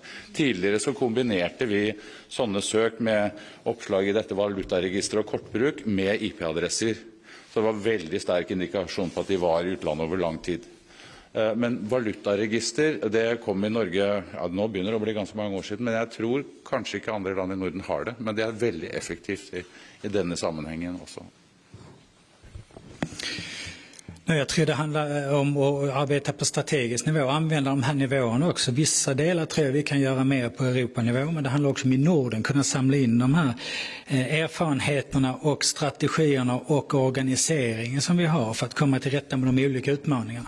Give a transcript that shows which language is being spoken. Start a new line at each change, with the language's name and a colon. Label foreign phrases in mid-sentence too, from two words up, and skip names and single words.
Norwegian: Tidligere så kombinerte vi sånne søk med oppslag i dette valutaregisteret og kortbruk med IP-adresser. Så det var veldig sterk indikasjon på at de var i utlandet over lang tid. Men valutaregister, det kom i Norge, ja, nå begynner det å bli ganske mange år siden, men jeg tror kanskje ikke andre land i Norden har det, men det er veldig effektivt i denne sammenhengen også.
Swedish: Jag tror det handlar om att arbeta på strategisk nivå och använda de här nivåerna också. Vissa delar tror jag vi kan göra mer på Europanivå, men det handlar också om i Norden kunna samla in de här erfarenheterna och strategierna och organiseringen som vi har för att komma till rätta med de olika utmaningarna.